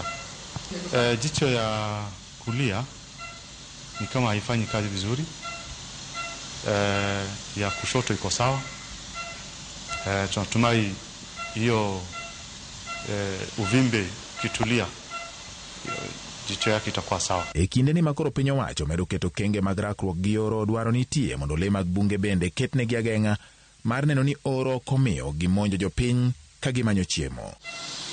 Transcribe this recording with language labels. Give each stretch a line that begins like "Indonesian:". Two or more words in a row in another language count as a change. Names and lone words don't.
Swahili: Jicho ya kulia ni kama haifanyi kazi vizuri, ya kushoto iko sawa. Tunatumai hiyo uvimbe kitulia jicho yake itakuwa sawa.
Luo (Kenya and Tanzania): E kinde ni makoro piny owacho medo keto kenge mag rakruok gi oro dwaro nitie mondo le mag bunge bende ketnegi ageng'a mar neno ni oro komiyo gimonjo jopiny ka gimanyo chiemo.